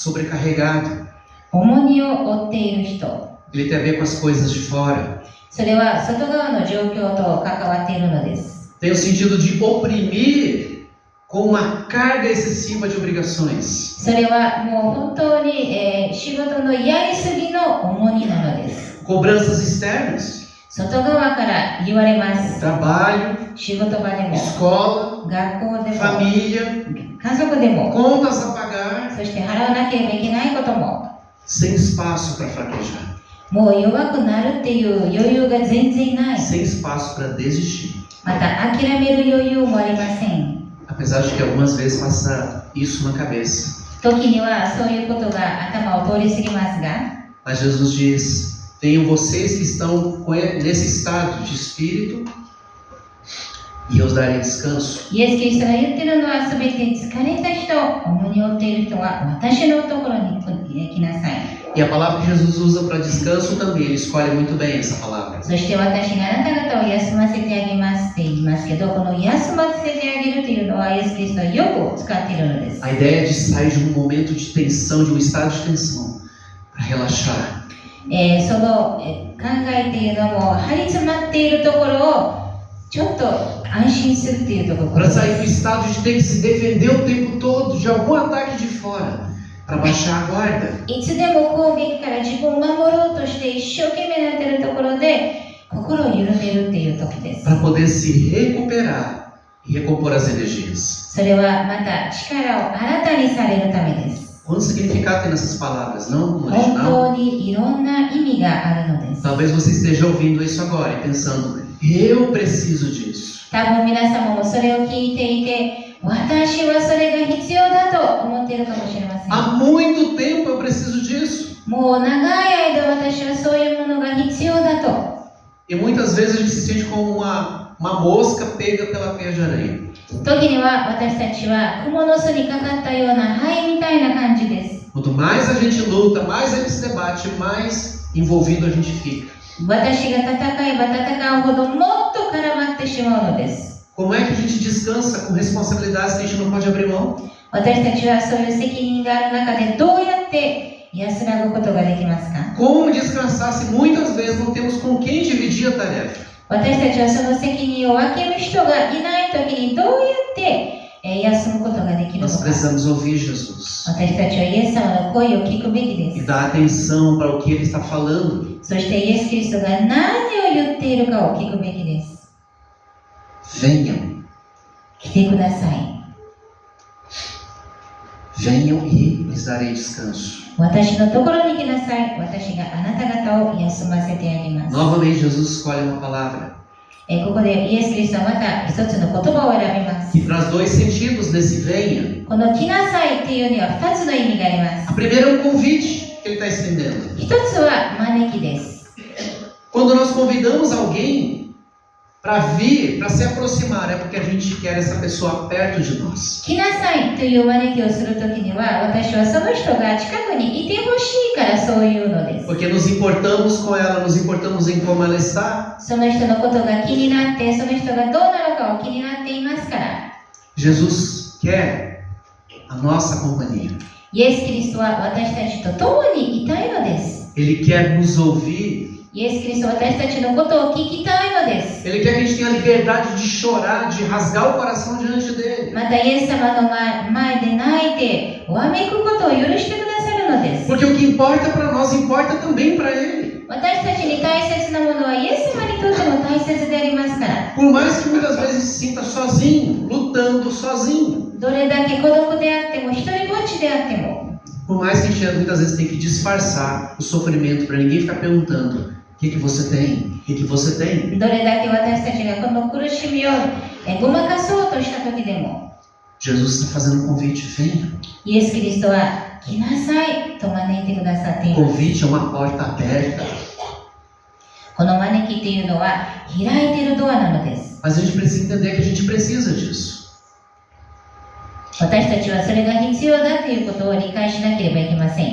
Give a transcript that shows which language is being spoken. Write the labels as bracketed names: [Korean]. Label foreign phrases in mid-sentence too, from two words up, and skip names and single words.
[Portuguese] Sobrecarregado. [Japanese] 重荷を負っている人。 [Portuguese] ele tem a ver com as coisas de fora. [Japanese] それは外側の状況と関わっているのです。 [Portuguese] Tem o sentido de oprimir com uma carga excessiva de obrigações. [Japanese] それはもう本当に、仕事のやりすぎの重荷なのです。 [Portuguese] Cobranças externas, [Japanese] 外側から言われます。 [Portuguese] trabalho, [Japanese] 仕事場でも、 [Portuguese] escola, [Japanese] 学校でも、 [Portuguese] família, [Japanese] 家族でも、 [Portuguese] contas a pagar, [Japanese] そして払わなければいけないことも、 [Portuguese] sem espaço para fraquejar, [Japanese] もう弱くなるっていう余裕が全然ない。 [Portuguese] sem espaço para desistir. [Japanese] また諦める余裕もありません。 [Portuguese] Apesar de que algumas vezes passa isso na cabeça. [Japanese] 時にはそういうことが頭を通り過ぎますが、 [Portuguese] Mas Jesus diz: tenham vocês que estão nesse estado de espírito e eu os darei descanso. [Japanese] イエス・キリストが言ってるのは、すべて疲れた人、重荷を負っている人は私のところに来なさい。 [Portuguese] E a palavra que Jesus usa para descanso também, ele escolhe muito bem essa palavra. [Japanese] そして私があなた方を休ませてあげますって言いますけど、この休ませてあげるというのはイエス・キリストはよく使っているのです。 [Portuguese] A ideia de sair de um momento de tensão, de um estado de tensão, para relaxar. [Japanese] その考えっていうのも張り詰まっているところをちょっと安心するっていうところ [Portuguese] Para [Japanese] です。 [Portuguese] sair do estado de ter que se defender o tempo todo de algum ataque de fora, para baixar a guarda. [Japanese] いつでも攻撃から自分を守ろうとして一生懸命なっているところで心を緩めるっていう時です。 [Portuguese] Para poder se recuperar e recompor as energias. [Japanese] それはまた力を新たにされるためです。 [Portuguese] Quanto significado tem nessas palavras, não no [Japanese] 本 [Portuguese] original? [Japanese] 当にいろんな意味があるのです。 [Portuguese] Talvez você esteja ouvindo isso agora e pensando: eu preciso disso. [Japanese] 多分皆様もそれを聞いていて、私はそれが必要だと思っているかもしれません。 [Portuguese] Há muito tempo eu preciso disso. [Japanese] もう長い間私はそういうものが必要だと。 [Portuguese] E muitas vezes a gente se sente como uma mosca pega pela teia de aranha. [Japanese] 時には私たちは蜘蛛の巣にかかったようなハエみたいな感じです。 [Portuguese] Quanto mais a gente luta, mais a gente se debate, mais envolvido a gente fica. [Japanese] 私が戦えば戦うほどもっと絡まってしまうのです。 [Portuguese] Como é que a gente descansa com responsabilidades que a gente não pode abrir mão? [Japanese] 私たちはそういう責任がある中でどうやって安らぐことができますか？ [Portuguese] Como descansar se muitas vezes não temos com quem dividir a tarefa? [Japanese] 私たちはその責任を分ける人がいないときにどうやって休むことができるの [Portuguese] Nós [Japanese] か。 [Portuguese] precisamos ouvir Jesus [Japanese] 私たちはイエス様の声を聞くべきで [Portuguese] e [Japanese] す。 [Portuguese] dar atenção para o que Ele está falando. [Japanese] そしてイエス・キリストが何を言っているかを聞くべきです。 [Portuguese] Venham, [Japanese] 来てください。 [Portuguese] venham e lhes darei descanso. [Japanese] 私のところに来なさい。私があなた方を休ませてあげます。 [Portuguese] Novamente, Jesus escolhe uma palavra [Japanese] ここでイエス・キリストはまた一つの言葉を選びます。 [Portuguese] que traz dois sentidos nesse venha. [Japanese] この来なさいっていうには二つの意味がありま [Portuguese] A [Japanese] す。 [Portuguese] primeira é um convite que Ele está estendendo. [Japanese] 一つは招きです。 [Portuguese] Quando nós convidamos alguém para vir, para se aproximar, é porque a gente quer essa pessoa perto de nós. [Japanese] 来なさいという招きをするときには、私はその人が近くにいてほしいからそういうのです。 [Portuguese] Porque nos importamos com ela, nos importamos em como ela está. [Japanese] その人のことが気になって、その人がどうなのかを気になっていますから。 [Portuguese] Jesus quer a nossa companhia. [Japanese] イエス・キリストは私たちと共にいたいのです。 [Portuguese] Ele quer nos ouvir. [Japanese] イエス・キリストは私たちのことを聞きたいのです。 [Portuguese] Ele quer que a gente tenha a liberdade de chorar, de rasgar o coração diante dele. [Japanese] またイエス様の前で泣いて、わめくことを許してくださるのです。 [Portuguese] Porque o que importa para nós importa também para ele. [Japanese] 私たちに大切なものはイエス様にとっても大切でありますから。 [Portuguese] Por mais que muitas vezes se sinta sozinho, lutando sozinho. [Japanese] どれだけ孤独であっても、一人ぼっちであっても。 [Portuguese] Por mais que a gente muitas vezes tenha que disfarçar o sofrimento para ninguém ficar perguntando: o que você tem? O que você tem? [Japanese] どれだけ私たちがこの苦しみをごまかそうとした時でも、 [Portuguese] Jesus está fazendo um convite: venha. [Japanese] イエス・キリストは来なさいと招いてくださってい [Portuguese] O [Japanese] ます。 [Portuguese] convite é uma porta aberta. [Japanese] この招きっていうのは開いているドアなのです。 [Portuguese] Mas a gente precisa entender que a gente precisa disso. [Japanese] 私たちはそれが必要だということを理解しなければいけません。